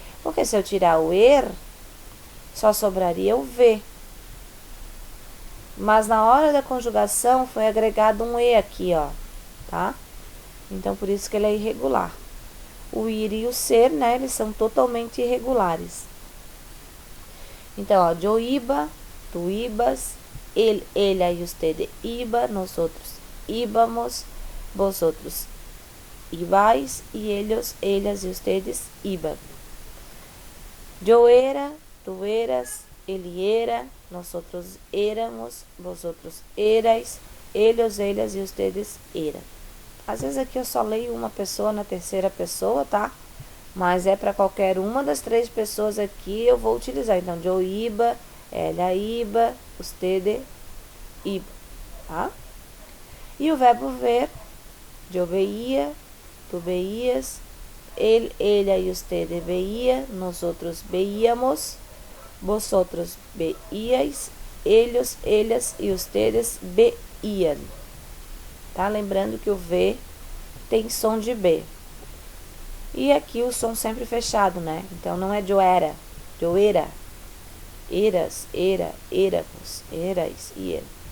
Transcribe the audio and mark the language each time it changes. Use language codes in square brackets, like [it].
[pt] Porque se eu tirar o er, só sobraria o ver. Mas na hora da conjugação foi agregado um e aqui, ó, tá? Então, por isso que ele é irregular. O ir e o ser, né, eles são totalmente irregulares. Então, ó, [es] yo iba, tu ibas, él, ella y usted iba, nosotros íbamos, vosotros ibais y ellos, ellas y ustedes iban. Yo era, tú eras, él era, nosotros éramos, vosotros erais, ellos, ellas y ustedes eram. [pt] Às vezes aqui eu só leio uma pessoa na terceira pessoa, tá? Mas é para qualquer uma das 3 pessoas aqui eu vou utilizar. [es] Então, yo iba, ella iba, usted iba, tá? [pt] E o verbo ver, [es] yo veía, tu veías, él, ella y usted veía, nosotros veíamos, vosotros veíais, ellos, ellas y ustedes veían. [pt] Tá? Lembrando que o V tem som de B. E aqui o som sempre fechado, né? Então, não é [es] yo era, yo era, eras, era, éramos, erais e era.